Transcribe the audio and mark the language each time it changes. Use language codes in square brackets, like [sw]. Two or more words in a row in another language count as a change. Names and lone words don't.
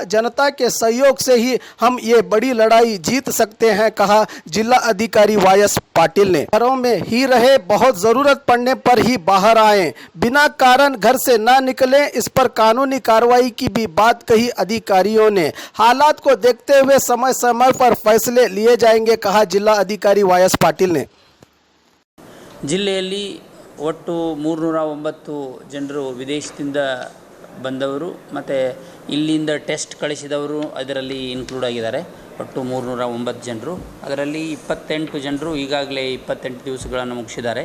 [hi] जनता के सहयोग से ही हम ये बड़ी लड़ाई जीत सकते हैं, कहा जिला अधिकारी वायस पाटिल ने। घरों में ही रहे, बहुत ज़रूरत पड़ने पर ही बाहर आएं, बिना कारण घर से ना निकलें। इस पर कानूनी कार्रवाई की भी बात कही अधिकारियों ने। हालात को देखते हुए समय समय पर फैसले लिए जाएंगे, कहा जिला अधिकारी वायस पाटिल ने। [kn] ಜಿಲ್ಲೆಯಲ್ಲಿ ಒಟ್ಟು 309 ಜನರು ವಿದೇಶದಿಂದ ಬಂದವರು ಮತ್ತು ಇಲ್ಲಿಂದ ಟೆಸ್ಟ್ ಕಳಿಸಿದವರು ಅದರಲ್ಲಿ ಇನ್ಕ್ಲೂಡ್ ಆಗಿದ್ದಾರೆ. ಒಟ್ಟು 309 ಜನರು. ಅದರಲ್ಲಿ 28 ಜನರು ಈಗಾಗಲೇ 28 ದಿವಸಗಳನ್ನು ಮುಗಿಸಿದ್ದಾರೆ.